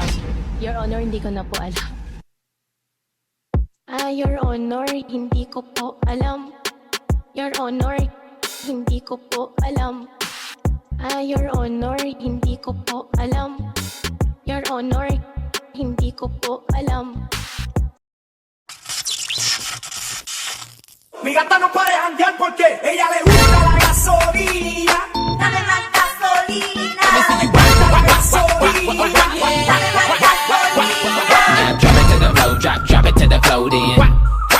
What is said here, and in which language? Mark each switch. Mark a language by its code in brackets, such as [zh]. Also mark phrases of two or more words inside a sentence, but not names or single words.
[en] Your Honor, [tl] hindi ko na po alam. [en] Your Honor, [tl] hindi ko po alam. [en] Your Honor, [tl] hindi ko po alam. [en] Your Honor, [tl] hindi ko po alam. [en] Your Honor, [tl] hindi ko po alam. [es] Mi gata no para de janguear porque ella le gusta la gasolina. dame más gasolina, La gasolina. dame más gasolina. [en] Drop it to the flow, drop it to the flow then.